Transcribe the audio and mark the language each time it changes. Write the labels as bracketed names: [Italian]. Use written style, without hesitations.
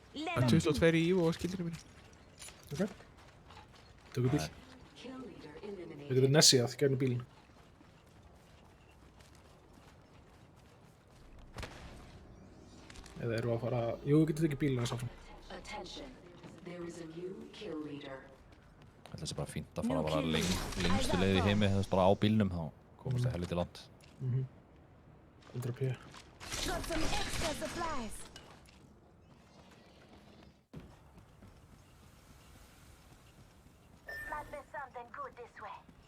[Icelandic] Það er 22 í Evo á skildinu mínu. Ok. Tökum bíl. [English] Kill leader eliminated. [Icelandic] Við getum Nessiað gegnum bílinn. Eða erum við að fara... Jú, við getum tekið bílinn þess áfram. [English] Attention. There is a new kill leader. [Icelandic] Það er bara fínt að fara bara lengstu leið í heimi, það er bara á bílnum, þá komast það helviti langt. 100p. [English] Got some extra supplies. Might be something good this way.